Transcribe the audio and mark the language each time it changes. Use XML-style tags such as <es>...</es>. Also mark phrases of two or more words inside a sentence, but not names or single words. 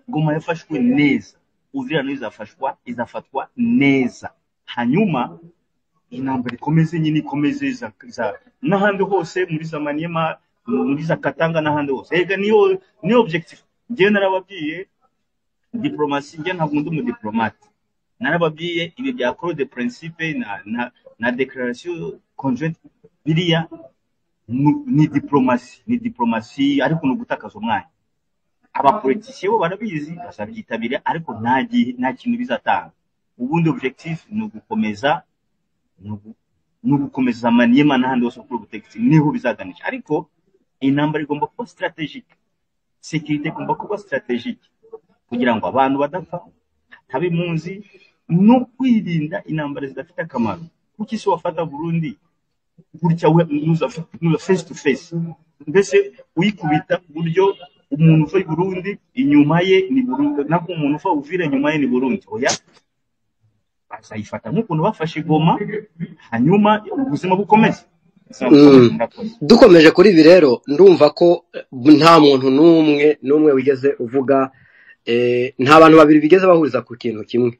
<rw>Goma yafashwe neza, Uvira no izafatwa neza, hanyuma intambara ikomeze nyine ikomeze za n'ahandi hose muri za Maniema, muri za Katanga n'ahandi hose. Ega niyo objective. Ngiye narababwiye diplomasi, ngiye ntabwo ndi mu diplomate, narababwiye ibi bya</rw> <fr>accord de principe</fr> <rw>na</rw> <fr>declaration conjointe</fr> <rw>biriya ni diplomasi ariko no gutakaza umwanya. Abapoliticiens bo barabizi bazabyitabira, ariko nta kintu bizatanga. Ubundi objectif ni ugukomeza Maniema n'ahandi hose kuri ubutegetsi, niho bizaganisha. Ariko intambara igomba kuba strategique, sécurité igomba kuba strategique kugira ngo abantu badapfa, hatabe impunzi, no kwirinda intambara zidafite akamaro. Kuko isi wafata Burundi gutya nuza</rw> <en>face to face,</en> <rw>mbese uyikubita buryo umuntu uva i Burundi inyuma ye ni Burundi, nako umuntu uva Uvira inyuma ye ni Burundi. Oya, bazayifata nk'ukuntu bafashe Goma, hanyuma ubuzima bukomeze. Dukomeje kuri ibi rero, ndumva ko nta muntu n'umwe wigeze uvuga, nta bantu babiri bigeze bahuriza ku kintu kimwe.</rw>